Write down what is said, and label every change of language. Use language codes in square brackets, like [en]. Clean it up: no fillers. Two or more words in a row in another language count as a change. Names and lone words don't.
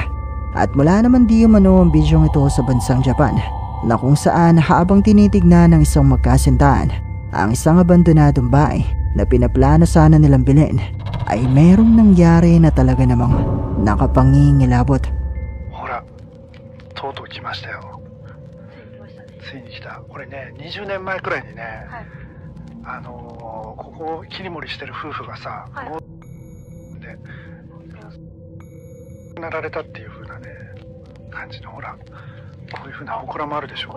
[tl] At mula naman di umano ang bidyong ito sa bansang Japan, na kung saan habang tinitignan ng isang magkasintahan ang isang abandonadong bahay na pinaplano sana nilang bilhin, ay merong nangyari na talaga namang nakapangingilabot. [ja] ほら、とうとう来ましたよ。ついに来た。これね、20年前くらいにね、ここ切り盛りしてる夫婦がさ、で亡くなられたっていう風なね感じの、ほら、こういう風な祠もあるでしょ。